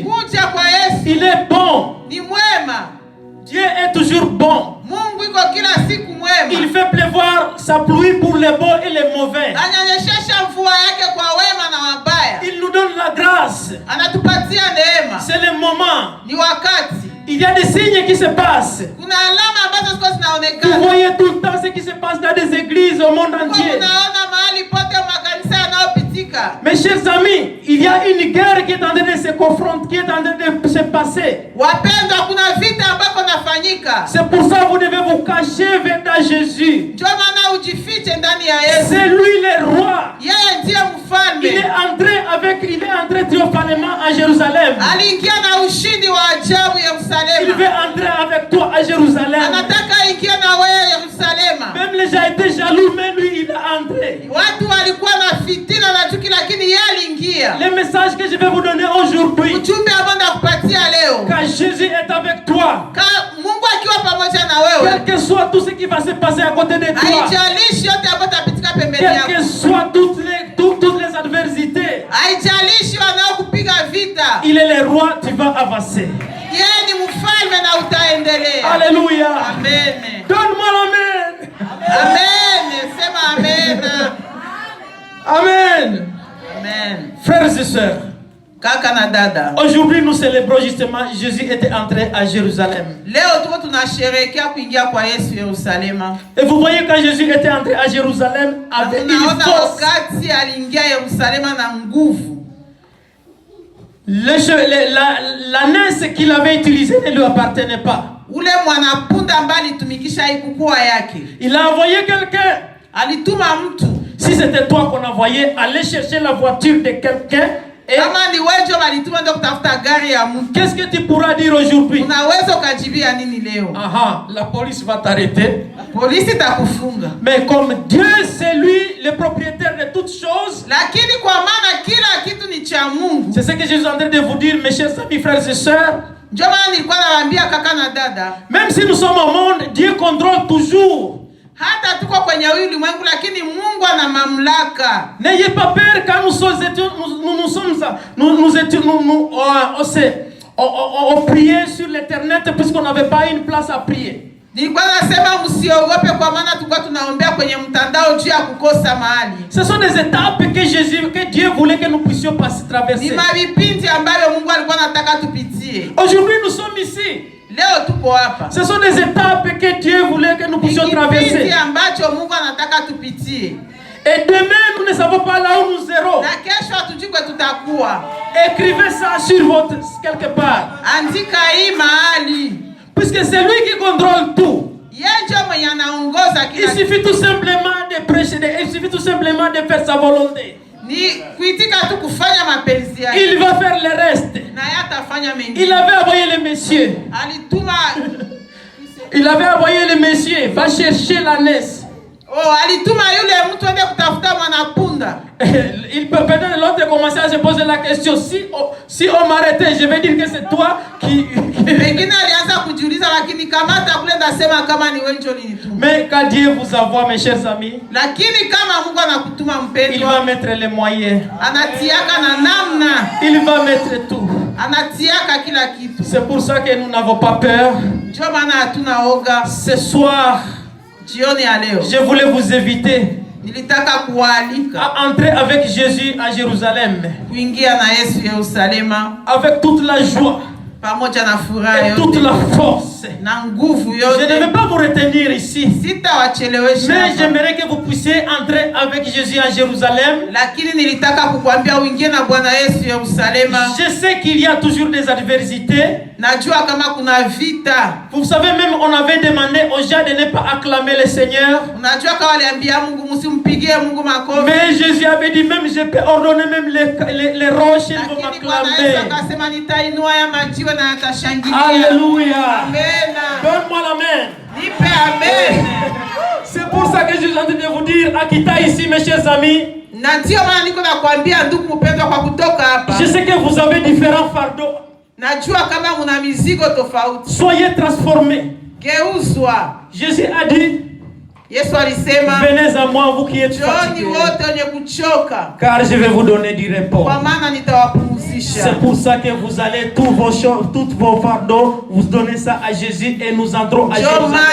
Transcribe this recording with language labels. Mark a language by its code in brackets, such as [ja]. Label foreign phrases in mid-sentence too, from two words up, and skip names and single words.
[fr] Il est bon. Dieu est toujours bon. Il fait pleuvoir sa pluie pour les bons et les mauvais. Il nous donne la grâce. C'est le moment. [sw] Ni wakati. [fr] Il y a des signes qui se passent. [sw] Kuna alama ambazo ziko zinaonekana. [fr] Vous voyez tout le temps ce qui se passe dans des églises au monde entier. [sw] Unaona mahali pote makanisa yanayopitika. [fr] Mes chers amis, il y a une guerre qui est en train de se confronter, qui est en train de se passer. [sw] Wapendwa, kuna vita ambako nafanyika. [fr] C'est pour ça que vous devez vous cacher vers Jésus. [sw] Ndio maana ujifiche ndani ya Yesu. [fr] C'est lui le roi. [sw] Yeye ndiye mfalme. [fr] Il est entré triomphalement à Jérusalem. [sw] Aliingia na ushindi wa ajabu Yerusalema. [fr] Il veut entrer avec toi à Jérusalem. [sw] Anataka ingia na wewe Yerusalema. [fr] Même les gens étaient jaloux, mais lui il est entré. [sw] Watu walikuwa na fitina na chuki, lakini yeye aliingia. [fr] Le message que je vais vous donner aujourd'hui. [sw] Ujumbe ambao nakupatia leo. [fr] Quand Jésus est avec toi. [sw] Mungu akiwa pamoja na wewe. [fr] Quel que soit tout ce qui va se passer à côté de toi. [sw] Haijalishi yote ambayo tapitika pembeni yako. [fr] Quel que soit toutes les adversités. [sw] Haijalishi wanaokupiga vita. [fr] Il est le roi, tu vas avancer. [sw] Yeye ni mfalme na utaendelea. [fr] Alléluia. Amen. Donne-moi l'amen. [sw] Amen. Sema amen. Amen. Amen. [fr] Frères et sœurs. [sw] Kaka na dada. [fr] Aujourd'hui nous célébrons justement Jésus était entré à Jérusalem. [sw] Leo tuko tunasherehekea kuingia kwa Yesu Yerusalema. [fr] Et vous voyez quand Jésus était entré à Jérusalem avec une force. [sw] Wakati aliingia Yerusalema na nguvu. [fr] L'ânesse qu'il avait utilisée ne lui appartenait pas. [sw] Ule mwanapunda ambaye alitumikisha haikuwa yake. [fr] Il a envoyé quelqu'un. [sw] Alituma mtu. [fr] Si c'était toi qu'on envoyait, aller chercher la voiture de quelqu'un. [sw] Kama ni wewe walituma ndio kutafuta gari ya mtu. [fr] Qu'est-ce que tu pourras dire aujourd'hui? [sw] Unaweza ukajibia nini leo? [fr] Aha, la police va t'arrêter. [sw] Polisi itakufunga. [fr] Mais comme Dieu c'est lui le propriétaire de toutes choses. [sw] Lakini kwa maana kila kitu ni cha Mungu. [fr] C'est ce que Jésus est en train de vous dire, mes chers amis, frères et sœurs. [sw] Ndio maana nilikuwa nawaambia kaka na dada. [fr] Même si nous sommes au monde, Dieu contrôle toujours. [sw] Hata tuko kwenye ulimwengu lakini Mungu ana mamlaka. [fr] N'ayez pas peur quand on priait sur l'internet puisqu'on n'avait pas une place à prier. [sw] Nilikuwa nasema msiogope kwa maana tulikuwa tunaombea kwenye mtandao juu ya kukosa mahali. [fr] Ce sont des étapes que Dieu voulait que nous puissions passer traverser. [sw] Ni mavipindi ambavyo Mungu alikuwa anataka tupitie. [fr] Aujourd'hui nous sommes ici. [sw] Leo tuko hapa. [fr] Ce sont des étapes que Dieu voulait que nous puissions traverser. [sw] Kipindi ambacho Mungu anataka tupitie. [fr] Et demain nous ne savons pas là où nous serons. [sw] Na kesho hatujui kwa tutakuwa. [fr] Écrivez ça sur votre quelque part. [sw] Andika hii mahali. [fr] Puisque c'est lui qui contrôle tout. [sw] Yeye ndio mwenye anaongoza kila kitu. [fr] Il suffit tout simplement de prêcher, il suffit tout simplement de faire sa volonté. [sw] Ni kuitika tu kufanya mapenzi yake. [fr] Il va faire le reste. [sw] Na yeye atafanya mengine. [fr] Il avait envoyé le monsieur. [sw] Alituma. [fr] Il avait envoyé le monsieur, va chercher l'ânesse. [sw] Oh, alituma yule mtu ende kutafuta mwanapunda. [fr] Il peut peut-être l'autre commencer à se poser la question, si on m'arrêtait, je vais dire que c'est toi qui... [sw] Wengine alianza kujiuliza lakini kamata kule ndasema kama ni wewe ndio ulinituma. [fr] Mais quand Dieu vous envoie, mes chers amis, [sw] lakini kama Mungu anakutuma mpendwa, [fr] il va mettre les moyens. [sw] Anatiaka na namna. [fr] Il va mettre tout. [sw] Anatiaka kila kitu. [fr] C'est pour ça que nous n'avons pas peur. [sw] Ndio maana hatuna oga. [fr] Ce soir, [sw] jioni ya leo, [fr] je voulais vous inviter [sw] nilitaka kualika [fr] à entrer avec Jésus à Jérusalem. [sw] Kuingia na Yesu Yerusalema [fr] avec toute la joie. [sw] Pamoja na furaha yote. [fr] Toute la force. [sw] Na nguvu yote. [fr] Je ne vais pas vous retenir ici. [sw] Sitawachelewesha. [fr] Mais j'aimerais que vous puissiez entrer avec Jésus à Jérusalem. [sw] Lakini nilitaka kukuambia uingie na Bwana Yesu Yerusalema. [fr] Je sais qu'il y a toujours des adversités. [sw] Najua kama kuna vita. [fr] Vous savez même on avait demandé aux gens de ne pas acclamer le Seigneur. [sw] Unajua kama waliambia Mungu msimpigie Mungu makofi. [fr] Mais Jésus avait dit même je peux ordonner même les roches vont m'acclamer. [sw] Akasema nitainua ya majiwe na yatashangilia. [fr] Alléluia. Amen. Donne-moi la main. [sw] Nipe amen. [fr] C'est pour ça que je suis en train de vous dire Akita ici mes chers amis. [sw] Na ndio maana niko nakwambia ndugu mpendwa kwa kutoka hapa. [fr] Je sais que vous avez différents fardeaux. [sw] Najua kama una mizigo tofauti. [fr] Soyez transformés. [sw] Geuzwa. [fr] Jésus a dit, [sw] Yesu alisema, [fr] venez à moi vous qui êtes fatigués, car je vais vous donner du repos. C'est pour ça que vous allez toutes vos fardeaux, vous donnez ça à Jésus et nous entrons à Jérusalem.